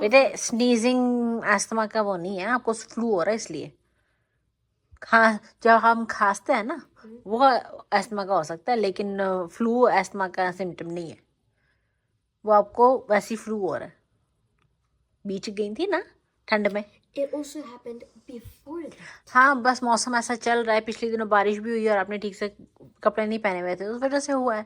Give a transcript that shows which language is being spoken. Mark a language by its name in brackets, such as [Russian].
[Hindi] बेटे sneezing asthma का वो नहीं है, आपको फ्लू हो रहा है इसलिए। जब हम खांसते हैं ना वो अस्थमा का हो सकता है, लेकिन फ्लू अस्थमा का सिम्टम नहीं है, वो आपको वैसी फ्लू हो रहा है। बीच गई थी ना ठंड में। [English] it also happened before that. [Hindi] हाँ बस मौसम ऐसा चल रहा है, पिछले दिनों बारिश भी हुई और आपने ठीक से कपड़े नहीं पहने हुए थे, उस वजह से हुआ है।